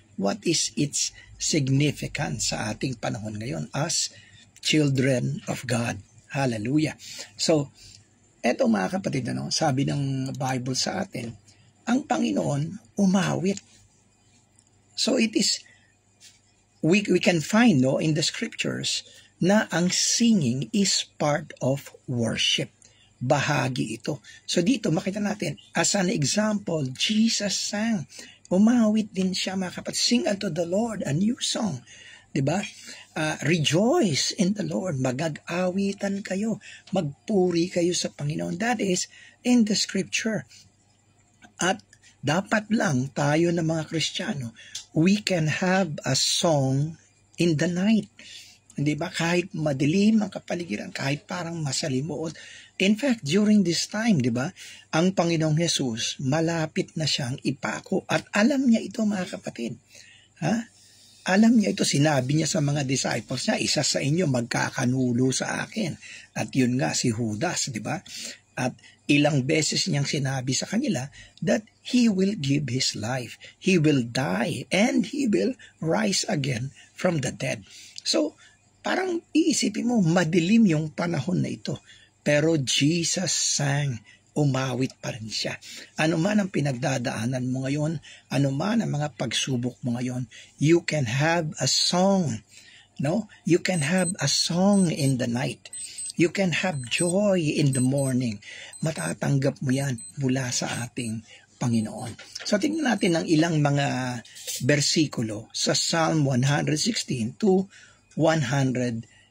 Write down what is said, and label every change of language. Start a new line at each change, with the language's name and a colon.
English: What is its significance
Filipino: sa ating panahon ngayon
English: as children of God? Hallelujah.
Filipino: So, eto mga kapatid, sabi ng Bible sa atin, ang Panginoon umawit.
English: So it is, we can find in the scriptures na ang singing is part of worship.
Filipino: Bahagi ito. So dito makita natin, as an example, Jesus sang. Umawit din siya, mga kapatid.
English: Sing unto the Lord a new song. Diba? Rejoice in the Lord.
Filipino: Magag-awitan kayo. Magpuri kayo sa Panginoon.
English: That is in the scripture.
Filipino: At dapat lang tayo na mga Kristiyano,
English: we can have a song in the night.
Filipino: Hindi ba? Kahit madilim ang kapaligiran, kahit parang masalimuot.
English: In fact, during this time,
Filipino: di ba, ang Panginoong Hesus, malapit na siyang ipako. At alam niya ito, mga kapatid. Alam niya ito, sinabi niya sa mga disciples niya, isa sa inyo magkakanulo sa akin. At yun nga, si Judas, di ba? At ilang beses niyang sinabi sa kanila
English: that He will give His life. He will die and He will rise again from the dead.
Filipino: So, parang iisipin mo, madilim yung panahon na ito. Pero
English: Jesus sang,
Filipino: umawit pa rin siya. Ano man ang pinagdadaanan mo ngayon, ano man ang mga pagsubok mo ngayon,
English: you can have a song. You can have a song in the night. You can have joy in the morning.
Filipino: Matatanggap mo yan mula sa ating Panginoon. So tingnan natin ang ilang mga bersikulo sa Psalm 116 to 118.